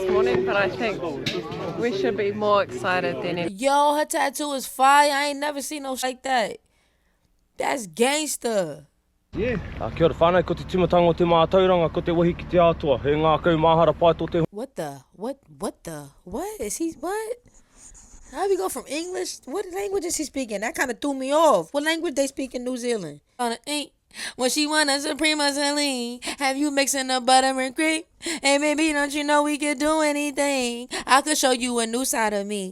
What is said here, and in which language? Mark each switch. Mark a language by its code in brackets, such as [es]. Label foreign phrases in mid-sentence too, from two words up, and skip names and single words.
[en] morning, but I think we should be more excited than it. Yo, her tattoo is fire. I ain't never seen no shit like that. That's gangster. Yeah. [mi] Kia ora whānau, ko te timatanga o te mātauranga, ko te wahi ki te atua. He ngā kaumāhara pai tō te... [en] What? Is he, what? How we go from English? What language is he speaking? That kind of threw me off. What language they speak in New Zealand? When she want a Suprema Celine, have you mixing the butter and cream? Hey, baby, don't you know we could do anything? I could show you a new side of me.